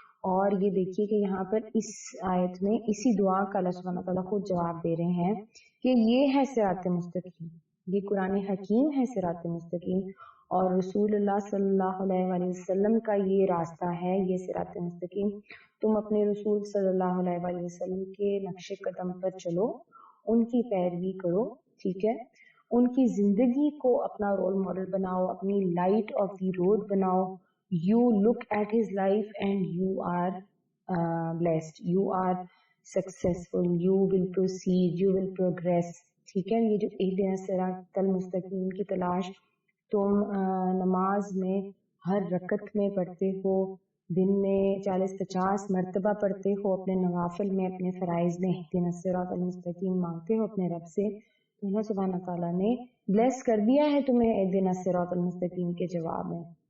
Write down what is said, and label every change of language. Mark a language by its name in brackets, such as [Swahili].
[Urdu] اور یہ دیکھیے کہ یہاں پر اس آیت میں اسی دعا کا اللہ سبحانہ تعالیٰ خود جواب دے رہے ہیں کہ یہ ہے صراط مستقیم، یہ قرآن حکیم ہے صراط مستقیم، اور رسول اللہ صلی اللہ علیہ وسلم کا یہ راستہ ہے، یہ صراط مستقیم، تم اپنے رسول صلی اللہ علیہ وسلم کے نقش قدم پر چلو، ان کی پیروی کرو، ٹھیک ہے، ان کی زندگی کو اپنا رول ماڈل بناؤ، اپنی [English] light of the road [Urdu] بناؤ، [English] you look at his life and you are blessed, you are successful, you will proceed, you will progress. [Urdu] ٹھیک ہے, یہ جو اہدنا الصراط المستقیم کی تلاش تم نماز میں ہر رکعت میں پڑھتے ہو, دن میں 40-50 مرتبہ پڑھتے ہو, اپنے نوافل میں, اپنے فرائض میں اہدنا الصراط المستقیم مانگتے ہو اپنے رب سے, تو اللہ سبحانہ تعالیٰ نے بلیس کر دیا ہے تمہیں اہدنا الصراط المستقیم کے جواب میں.